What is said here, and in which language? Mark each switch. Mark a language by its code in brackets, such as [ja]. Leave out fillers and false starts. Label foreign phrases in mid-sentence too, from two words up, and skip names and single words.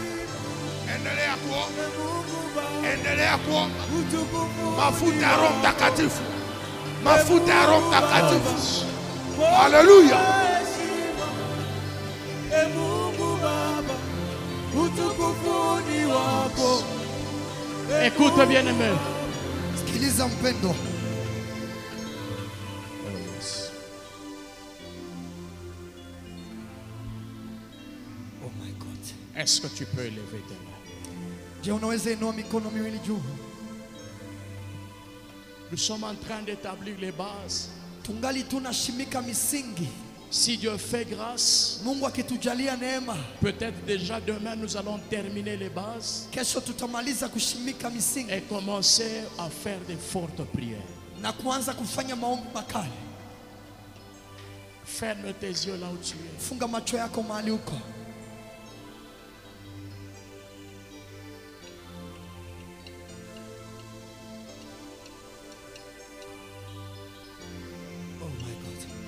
[sw] Endelea kuomba. Endelea kuomba. Mafuta ya Roho Mtakatifu. Mafuta ya Roho Mtakatifu. [fr] Alléluia. Écoute bien-aimé. [sw] Sikiliza mpendo. [en] Oh my God. [fr] Est-ce que tu peux élever tes mains? [sw] Je, unaweza inua mikono miwili juu. [fr] Nous sommes en train d'établir les bases. [sw] Tungali tunashimika misingi. [fr] Si Dieu fait grâce, [sw] Mungu akitujalia neema, [fr] peut-être déjà demain nous allons terminer les bases [sw] kesho tutamaliza kushimika misingi [fr] et commencer à faire de fortes prières. [sw] na kuanza kufanya maombi makali. [fr] Ferme tes yeux là où tu es. [sw] Funga macho yako mahali uko. [en] Oh my God.